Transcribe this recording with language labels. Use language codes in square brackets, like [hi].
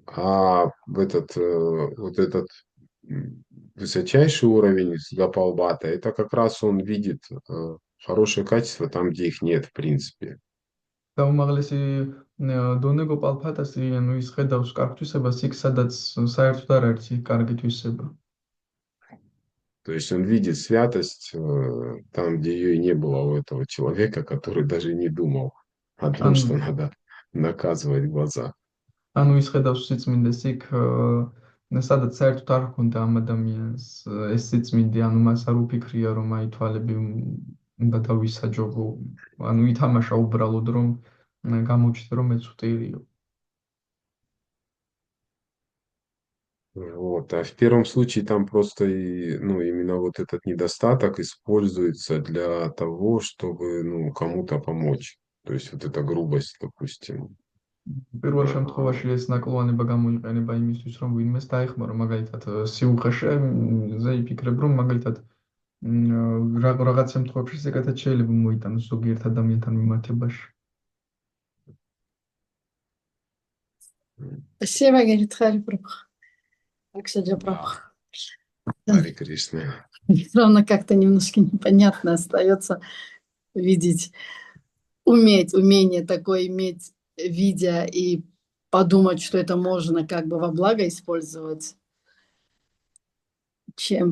[ru] А вот этот высочайший уровень Гапалбхата, это как раз он видит хорошие качества там, где их нет, в принципе. [ka] დაუმაღლესი დონე გოპალფატასი, ანუ ის ხედავს კარგ თვისებას იქ, სადაც საერთოდ არ არის კარგი თვისება. [ru] То есть он видит святость там, где ее и не было у этого человека, который даже не думал о том, что надо наказывать глаза. [ka] ანუ ის ხედავს სიწმინდეს იქ, სადაც საერთოდ არ ჰქონდა ამ ადამიანს ეს სიწმინდე, ანუ მას არ უფიქრია რომ აი თვალები უნდა დავისაჯობო, ანუ ითამაშა უბრალოდ რომ გამოჩნდა რომ მეც ვტირიო. [ru] Вот. А в первом случае там просто ну, именно вот этот недостаток используется для того, чтобы ну, кому-то помочь. То есть вот эта грубость, допустим. [ka] პირველ შემთხვევაში ეს ნაკლოვანება გამოიყენება იმისთვის, რომ ვინმეს დაეხმარო, მაგალითად სიუხეშეზე იფიქრებ, რომ მაგალითად რაღაც შემთხვევაში ზოგადად შეიძლება მოიტანოს ზოგიერთ ადამიანთან მიმართებაში. [ru] Спасибо, говорит Хари Прабха. Акшаджа Прабха. Хари Кришна. Все равно как-то немножко непонятно остается видеть, умение такое иметь, видя и подумать, что это можно как бы во благо использовать, чем